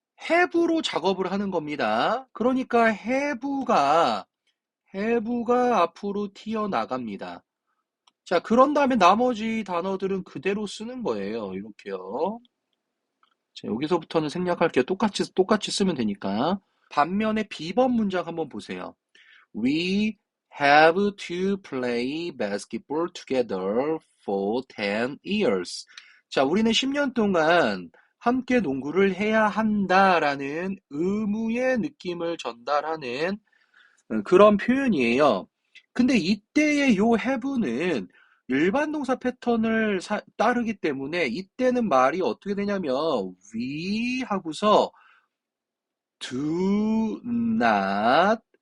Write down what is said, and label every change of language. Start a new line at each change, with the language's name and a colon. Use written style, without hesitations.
Korean: have로 작업을 하는 겁니다. 그러니까 have가 앞으로 튀어나갑니다. 자, 그런 다음에 나머지 단어들은 그대로 쓰는 거예요. 이렇게요. 자, 여기서부터는 생략할게요. 똑같이 쓰면 되니까. 반면에 B번 문장 한번 보세요.
English: We have to play basketball together for 10 years.
Korean: 자, 우리는 10년 동안 함께 농구를 해야 한다라는 의무의 느낌을 전달하는 그런 표현이에요. 근데 이때의 요 have는 일반 동사 패턴을 따르기 때문에 이때는 말이 어떻게 되냐면 we 하고서 do not